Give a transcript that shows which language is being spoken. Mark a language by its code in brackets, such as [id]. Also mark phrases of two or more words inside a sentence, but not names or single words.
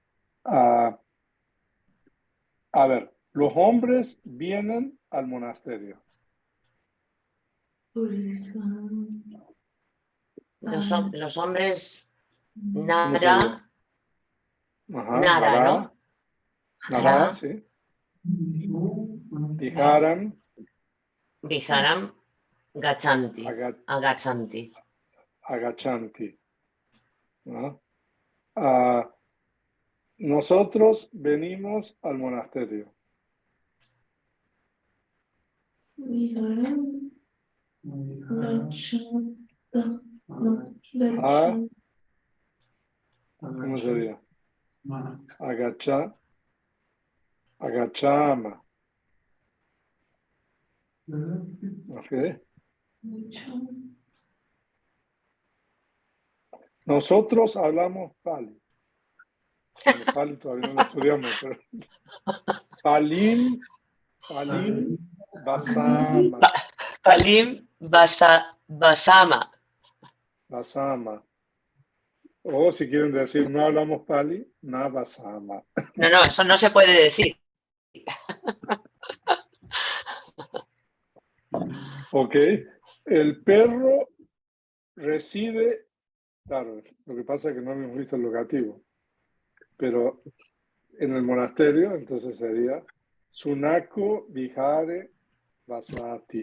[es] A ver, los hombres vienen al monasterio. Los hombres ¿Cómo sería? Nara, Ajá, Nara, ¿no? Nará, Nara, sí. Viharam, [pi] Viharam gachanti. [es] Aga- Agachanti. agachanti. ¿No? Nosotros venimos al monasterio. [pi] Viharam, Gachanta, no, [es] Ah, Gachanta. ¿cómo sería? Agachama. ¿Ok? Nosotros hablamos Pali. Bueno, Pali todavía no lo estudiamos, pero [pi] Palim Basama. Palim basama. [es] Basama. O si quieren decir no hablamos Pali, [pi] na Basama. [es] No, no, eso no se puede decir. ¿Ok? El perro reside, claro, lo que pasa es que no hemos visto el locativo, pero en el monasterio, entonces sería [pi] Sunako Vihare Vasati.